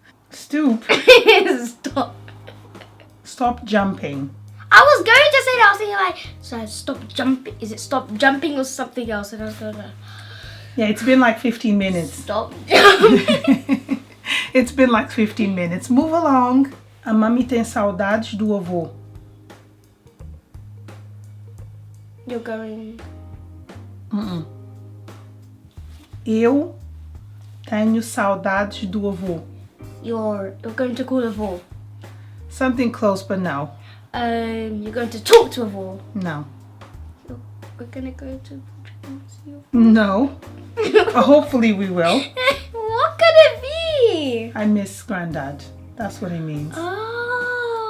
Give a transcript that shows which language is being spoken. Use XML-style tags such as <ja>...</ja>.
<en>Stoop. Stop. Stop jumping. I was going to say that. I was thinking like, so stop jumping. Is it stop jumping or something else? And I was going to Yeah, it's been like 15 minutes. stop jumping. It's been like 15 minutes. Move along.</en> <pt>A mami tem saudades do avô.</pt> <en>You're going.</en> <pt>Eu tenho saudades do avô.</pt> <en>You're going to call a vó. Something close, but no. You're going to talk to a vó. No. We're gonna go to Portugal. No. Hopefully we will. What could it be? I miss granddad. That's what it means. Oh.</en>